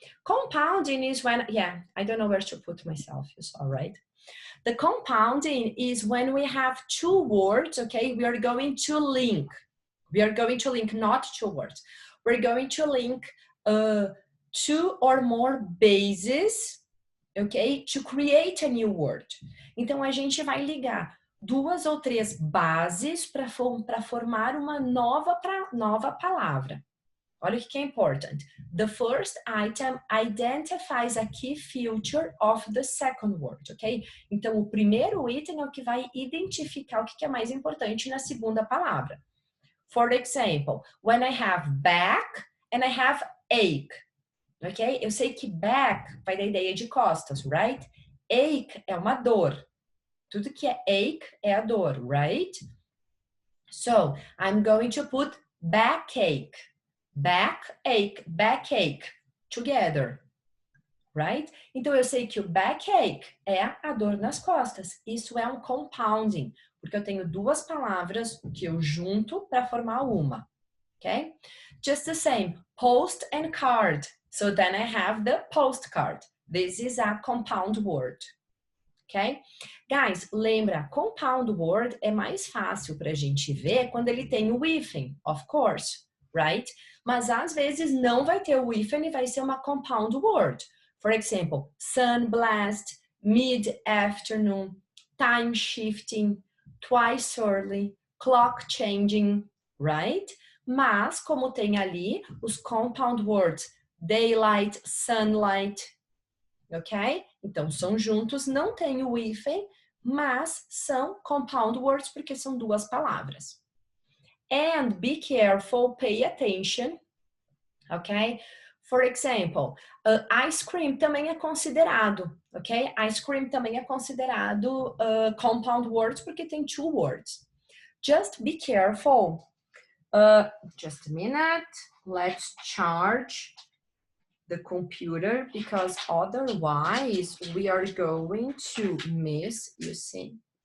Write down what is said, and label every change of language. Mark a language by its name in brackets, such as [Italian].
[English] Compounding is when, I don't know where to put myself, you saw, right? The compounding is when we have 2 words, okay? We are going to link. We are going to link not 2 words. We're going to link 2 or more bases, ok? To create a new word. [Portuguese] Então, a gente vai ligar 2 ou 3 bases para formar uma nova palavra. Olha o que é important. [English] The first item identifies a key feature of the second word, ok? [Portuguese] Então, o primeiro item é o que vai identificar o que é mais importante na segunda palavra. [English] For example, when I have back and I have ache, ok? [Portuguese] Eu sei que back vai dar ideia de costas, right? Ache é uma dor. Tudo que é ache é a dor, right? [English] So, I'm going to put backache. Backache, together, right? [Portuguese] Então, eu sei que o backache é a dor nas costas. Isso é um compounding, porque eu tenho 2 palavras que eu junto para formar uma, [English] okay? Just the same, post and card. So then I have the postcard. This is a compound word, ok? [Portuguese] Guys, lembra, compound word é mais fácil para a gente ver quando ele tem o hífen, [English] of course, right? [Portuguese] Mas às vezes não vai ter o hífen e vai ser uma compound word. [English] For example, sunblast, mid-afternoon, time shifting, twice early, clock changing, right? [Portuguese] Mas, como tem ali os compound words, daylight, sunlight, ok? Então, são juntos, não tem o hífen, mas são compound words porque são duas palavras. [English] And be careful, pay attention, ok? For example, ice cream [Portuguese] também é considerado, [English] ok? Ice cream [Portuguese] também é considerado [English] compound words [Portuguese] porque tem [English] two words. Just be careful. Just a minute. Let's charge the computer because otherwise we are going to miss, you see.